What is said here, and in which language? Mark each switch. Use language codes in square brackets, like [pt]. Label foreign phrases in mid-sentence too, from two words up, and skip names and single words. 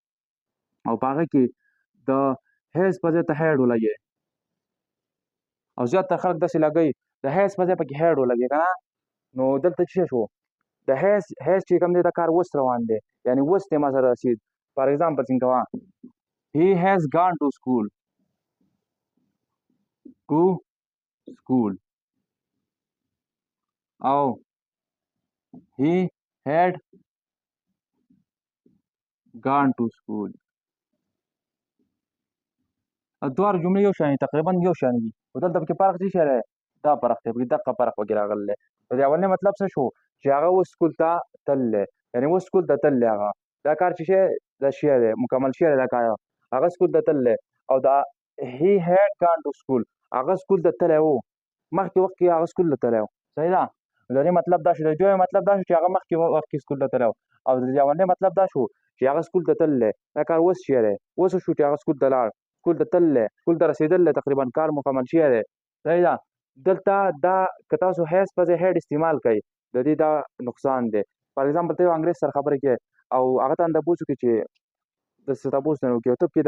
[ps] او په هغه کې د هیز په ځای ته هیډ ولګې او زیاتره خلک داسې لګوي د هیز په ځای پکې هیډ ولګې که نه نو دلته څه شو د هیز چې کوم دی دا کار اوس روان دی یعنې اوس دی ما سره رسید [en] for example [ps] څنګه کوه [en] he has gone to school [ps] او [en] he had gone to school. [ps] الدوار جملې یو شان تقریبا یو شان دي خو دلته پکې فرق څه شی دی دا فرق دی پکې دقه فرق پکې راغلی دی د اولنی مطلب څه شو چې هغه اوس سکول ته تللی یعنې اوس سکول ته تللی هغه دا کار چې شی دا شی دی مکمل شی دی دا کار هغه سکول ته تللی او دا [en] he had gone to school [ps] هغه سکول ته تللی و مخکې وخت کې هغه سکول ته تللی و صحیح ده د دې مطلب دا شو د دویم مطلب دا شو چې هغه مخکې وخت کې سکول ته تللی او د اولنی مطلب دا شو چې هغه سکول ته تللی دا کار اوس شی دی اوس شو چې هغه سکول ته لاړ سکول ته تللی سکول ته رسېدلی تقریبا کار مکمل شوی دی صحیح ده دلته دا که تاسو هیز په ځای هیډ استعمال کوئ د دې دا نقصان دی [en] for example [ps] ته یو انګریز سره خبرې کوې او هغه ته تپوس وکړي چې داسې تپوس نه وکړي او ته پکې